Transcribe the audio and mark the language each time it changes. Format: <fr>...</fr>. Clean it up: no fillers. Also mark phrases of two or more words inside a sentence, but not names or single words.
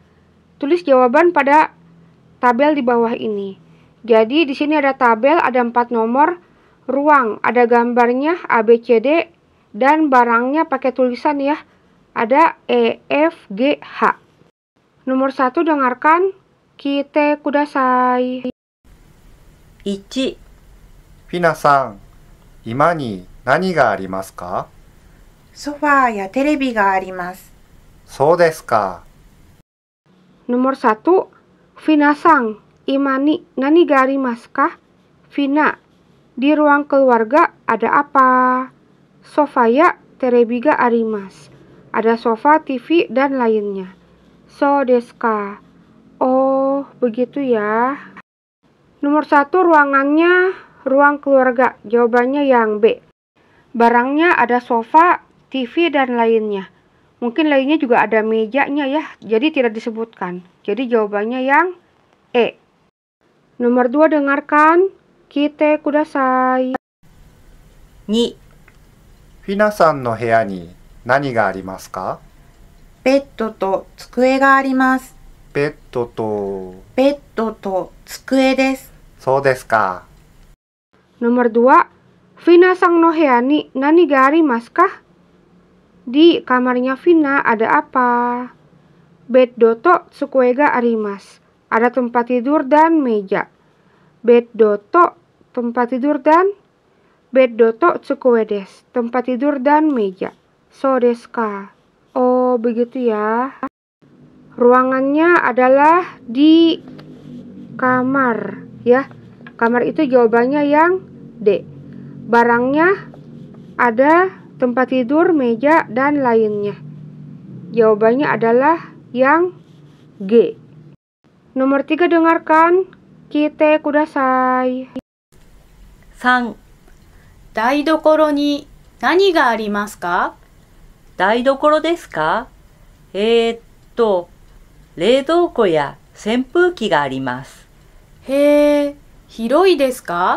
<id>Tulis jawaban pada tabel di bawah ini. Jadi di sini ada tabel, ada 4 nomor. Ruang, ada gambarnya A, B, C, D. Dan barangnya pakai tulisan ya. Ada E, F, G, H. Nomor 1 dengarkan.</id> <ja>聞いてください. 1、皆さん、今に何がありますか？ソファーやテレビがあります。そうですか。</ja> <id>Nomor 1.</id> <ja>フィナさん、居間に何がありますか?</ja> <id>Vina, di ruang keluarga ada apa?</id> <ja>ソファやテレビがあります.</ja> <id>Ada sofa, TV, dan lainnya.</id> <ja>そうですか.</ja> <id>Oh, begitu ya. Nomor 1 ruangannya ruang keluarga. Jawabannya yang B. Barangnya ada sofa, TV, dan lainnya. Mungkin lainnya juga ada mejanya ya. Jadi tidak disebutkan. Jadi jawabannya yang E. Nomor 2 dengarkan.</id> <ja>聞いてください. 2、皆さんの部屋に何がありますか？ベッドと机があります。ベッドと、ベッドと机です。そうですか。</ja> <id>Nomor 2.</id> <ja>フィナさんの部屋に何がありますか?</ja> <id>Di kamarnya Vina ada apa?</id> <ja>ベッドと机があります.</ja> <id>Ada tempat tidur dan meja.</id> <ja>ベッドと</ja> <id>tempat tidur dan</id> <ja>ベッドと机です.</ja> <id>Tempat tidur dan meja.</id> <ja>そうですか.</ja> <id>Oh, begitu ya. Ruangannya adalah di kamar ya. Kamar itu jawabannya yang D. Barangnya ada tempat tidur, meja, dan lainnya. Jawabannya adalah yang G. Nomor 3 dengarkan.</id> <ja>聞いてください. 3、台所に何がありますか？台所ですか？冷蔵庫や扇風機があります。へえ、広いですか？</ja>